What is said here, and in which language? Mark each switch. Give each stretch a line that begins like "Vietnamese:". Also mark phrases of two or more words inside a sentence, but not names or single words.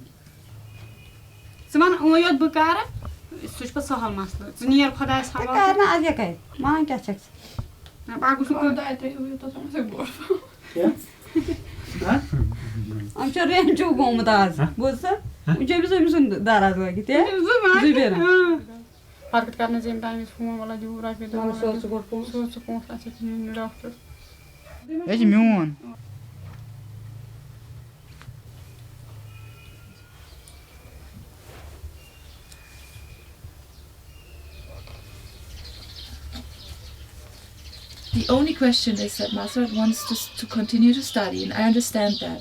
Kashmiri: ژٕ وَن وۄنۍ یوت بہٕ کَرٕ سُہ چھُ پَتہٕ سہل مَسلہٕ ژٕ نیر خۄدایَس حوالہٕ نہ اَدٕ کیٛاہ کَرِ وَنان کیٛاہ چھَکھ ژٕ پَکھ گوٚژھ أمۍ چھُ رینٛچو گوٚمُت آز بوٗزتھٕ وۄنۍ چھُ أمِس أمۍ سُنٛد دَراز لٲگِتھ پَتہٕ کَتہِ کَرنَس ییٚمہِ ٹایمہِ فون وَلہ دِیِو رۄپیہِ دَہ سوز ژٕ پونٛسہٕ اَسہِ چھِ ڈاکٹر یہِ چھِ میون
English: The only question is that Masrat wants to continue to study, and I understand that.